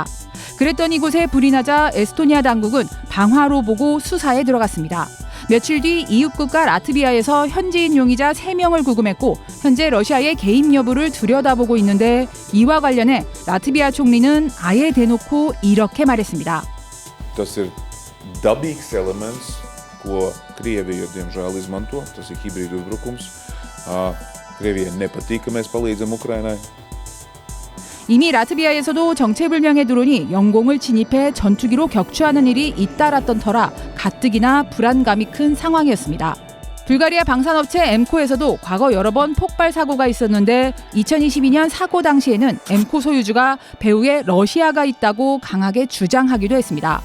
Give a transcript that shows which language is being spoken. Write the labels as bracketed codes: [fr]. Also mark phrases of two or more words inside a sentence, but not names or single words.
[ko] 그랬던 이곳에 불이 나자 에스토니아 당국은 방화로 보고 수사에 들어갔습니다. 며칠 뒤 이웃국가 라트비아에서 현지인 용의자 3명을 구금했고 현재 러시아의 개입 여부를 들여다보고 있는데 이와 관련해 라트비아 총리는 아예 대놓고 이렇게 말했습니다. [lv] Dabīgs elements, ko Krievija diemžēl izmanto, tas ir hibrīdu uzbrukums. Krievijai nepatīk, ka mēs palīdzam Ukrainai. [ko] 이미 라트비아에서도 정체불명의 드론이 영공을 진입해 전투기로 격추하는 일이 잇따랐던 터라 가뜩이나 불안감이 큰 상황이었습니다. 불가리아 방산업체 엠코에서도 과거 여러 번 폭발 사고가 있었는데 2022년 사고 당시에는 엠코 소유주가 배후에 러시아가 있다고 강하게 주장하기도 했습니다.